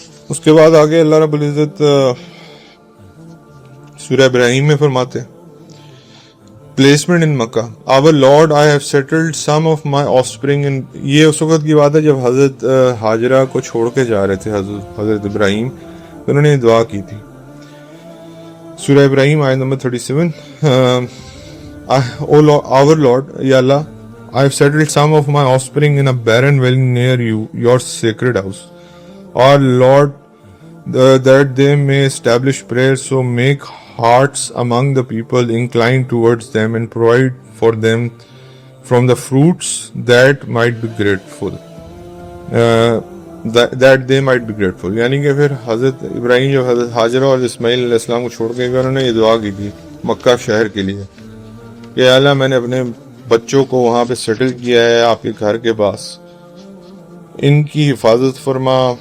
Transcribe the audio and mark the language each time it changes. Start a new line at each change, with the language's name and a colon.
Urdu: اس کے بعد آگے اللہ رب العزت سورہ ابراہیم میں فرماتے placement in Mecca
English: our Lord I have settled some of my offspring in.
Urdu: یہ اس وقت کی بات ہے جب حضرت ہاجرہ کو چھوڑ کے جا رہے تھے حضرت ابراہیم، انہوں نے دعا کی تھی. سورہ ابراہیم آیت نمبر 37
English: our Lord یا Allah I have settled some of my offspring in a barren valley near you, your sacred house. Our Lord, that they may establish prayer, so make hearts among the people inclined towards them and provide for them from the fruits that might be grateful. that they might be grateful.
Urdu: یعنی کہ پھر حضرت ابراہیم جو حضرت حاجرہ اور اسماعیل علیہ السلام کو چھوڑ کے گئے انہوں نے یہ دعا کی تھی مکہ شہر کے لیے کہ اللہ میں نے اپنے بچوں کو وہاں پہ سیٹل کیا ہے آپ کے گھر کے پاس، ان کی حفاظت فرما